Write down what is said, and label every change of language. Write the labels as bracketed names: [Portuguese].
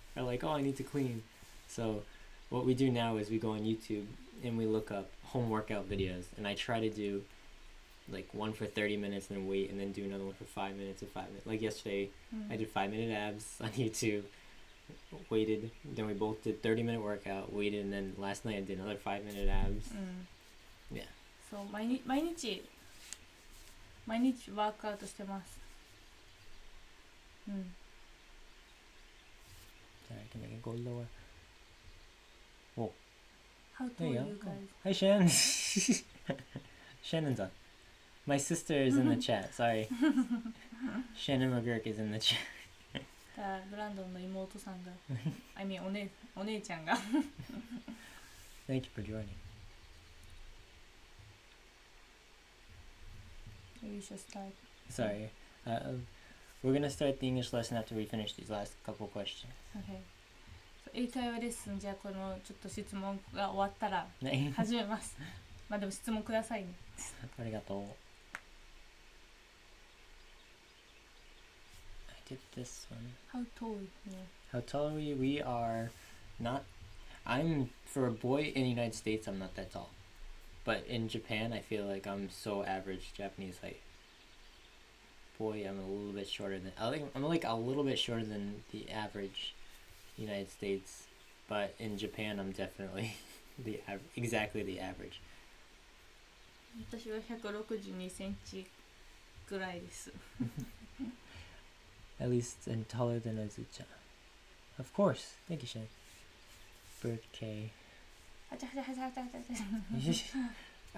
[English] Or like, oh, I need to clean. So what we do now is we go on YouTube and we look up home workout videos, and I try to do like one for 30 minutes and then wait, and then do another one for 5 minutes and 5 minutes. Like yesterday, I did 5-minute abs on YouTube, waited, then we both did 30-minute workout, waited, and then last night I did another 5-minute abs. Yeah. [Japanese] そう毎日ワークアウトしてます。 [English] Sorry, can I go lower? Whoa. How There you are go. you guys? Hi, Shannon. Shannon's on. My sister is in the chat. Sorry. Shannon McGurk is in the chat. [Japanese] ブランドンの妹さんが [English] I mean [Japanese] お姉ちゃんが [English] Thank you for joining. We should start. Sorry. We're going to start the English lesson after we finish these last couple questions. Okay. [Japanese] 英会話レッスン、じゃあこのちょっと質問が終わったらね始めます。まあでも質問くださいね。ありがとう。 [English] I did this one. How tall? Yeah. How tall are we? We are not. I'm for a boy in the United States. I'm not that tall, but in Japan, I feel like I'm so average Japanese height. Boy, I'm a little bit shorter than. I'm like a little bit shorter than the average United States, but in Japan, I'm definitely exactly the average. [Japanese] 私は162センチぐらいです。 [English] At least I'm taller than Azucha. Of course. Thank you, Shen. Bird K. はちゃはちゃはちゃはちゃはちゃ。